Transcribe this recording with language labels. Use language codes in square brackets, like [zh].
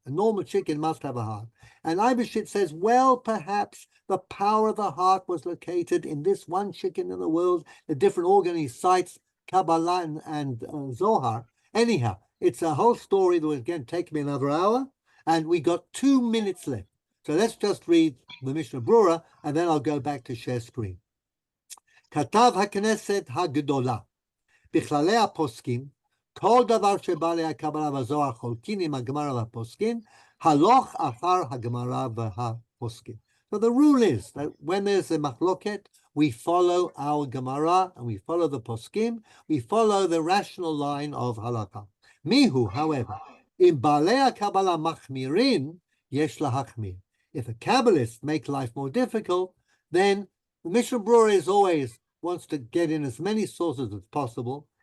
[en] A normal chicken must have a heart. And Eibeshitz says, well, perhaps the power of the heart was located in this one chicken in the world, the different organ he cites, Kabbalah and Zohar. Anyhow, it's a whole story that would again take me another hour, and we got 2 minutes left. So let's just read the Mishnah Brura, and then I'll go back to share screen. [he] כתב הכנסת הגדולה, בכללי הפוסקים, כל דבר שבא להקבלה בזוהר חולקין עם הגמרא והפוסקים, הלוך אחר הגמרא והפוסקים. [en] So the rule is that when there's a machloket, we follow our Gemara and we follow the poskim, we follow the rational line of halakha. [he] Mihu, [en] however, [he] in balei Kabbalah machmirin, yesh lahachmir. [en] If a Kabbalist makes life more difficult, then the Mishnah Brura is always wants to get in as many sources as possible.